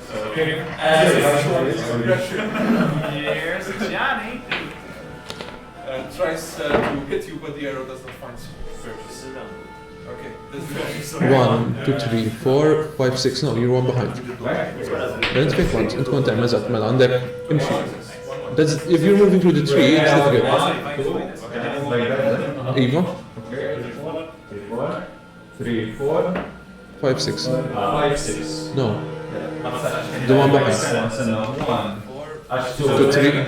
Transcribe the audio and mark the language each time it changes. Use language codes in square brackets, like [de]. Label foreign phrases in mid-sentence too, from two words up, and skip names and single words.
[en] Here's Johnny. Tries to hit you, but the arrow does not find purchase. Okay, this is 1, 2, 3, 4, 5, 6. No, you're one behind. Then it's pick one. It's one time. [mt] Eżatt, mela għandek imxi. [en] That's if you're moving through the tree. It's difficult. Eva. 3, 4, 5, 6. 5, 6. No. The one behind. 2, 3.